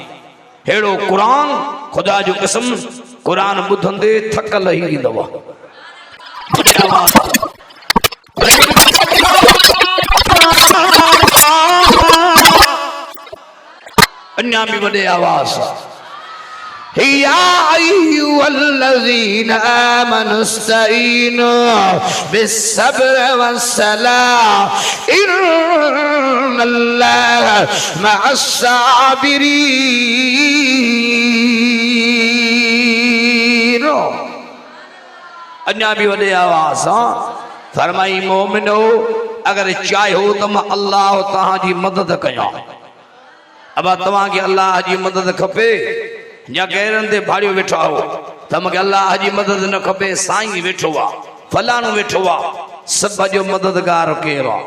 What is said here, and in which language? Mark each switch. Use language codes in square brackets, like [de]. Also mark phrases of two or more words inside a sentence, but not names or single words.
[sd] हेड़ो कुरान खुदा जो कसम, कुरान ॿुधंदे थक लही ईंदव। अन्या भी वॾे आवाज़ [ar] يا أيها الذين آمنوا استعينوا بالصبر والصلاة إن الله مع الصابرين. [sd] अन्या भी वॾे आवाज़ फरमाई मोमिनो अगर चाहियो तो मां अल्लाह तव्हांजी मदद कयां। अब तव्हांखे अल्लाह जी मदद खपे या गैरनि ते भाड़ियो वेठो हो त मूंखे अल्लाह जी मदद न खपे, साईं वेठो आहे, फलाणो वेठो आहे, सभ जो मददगार केरु आहे?